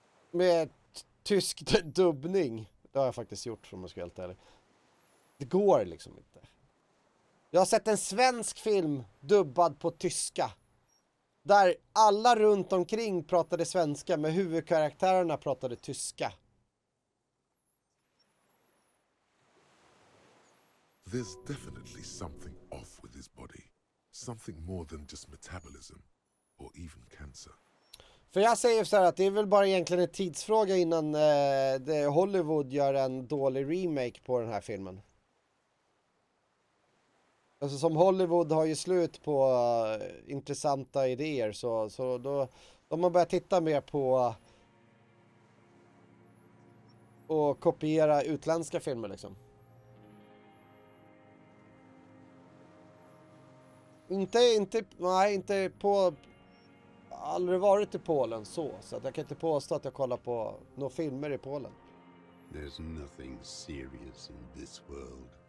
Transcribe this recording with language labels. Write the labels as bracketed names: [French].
[Swedish] Med tysk dubbning. Det har jag faktiskt gjort, om man ska vara helt ärlig. Det går liksom inte. Jag har sett en svensk film dubbad på tyska. Där alla runt omkring pratade svenska, men huvudkaraktärerna pratade tyska. [English] There's definitely something off with his body. Something more than just metabolism or even cancer. [Swedish] För jag säger så här att det är väl bara egentligen en tidsfråga innan Hollywood gör en dålig remake på den här filmen. Alltså som Hollywood har ju slut på intressanta idéer så då de har börjat titta mer på och kopiera utländska filmer liksom. Inte på aldrig varit i Polen så att jag kan inte påstå att jag kollar på några filmer i Polen. [English] There's nothing serious in this world.